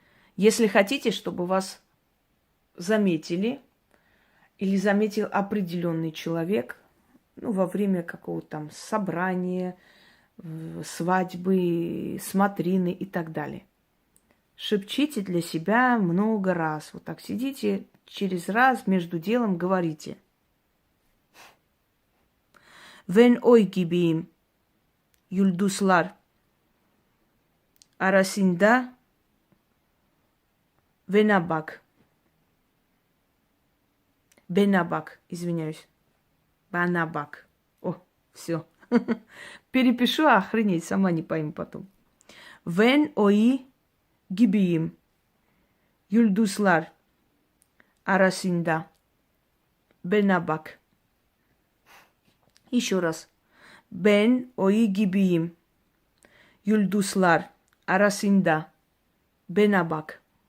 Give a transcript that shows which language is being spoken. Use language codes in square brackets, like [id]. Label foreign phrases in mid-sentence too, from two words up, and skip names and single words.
[ru] Если хотите, чтобы вас заметили или заметил определенный человек, ну, во время какого-то там собрания, свадьбы, смотрины и так далее. Шепчите для себя много раз. Вот так сидите, через раз между делом говорите. [tr] Ven ay gibiyim yıldızlar arasında ven abak. Бенабак, [ru] извиняюсь. Банабак. О, все. Перепишу, охренеть, сама не пойму потом. [tr] Ven ay gibiyim yıldızlar arasında bana bak. [ru] Еще раз. [tr] Ben ay gibiyim yıldızlar arasında bana bak.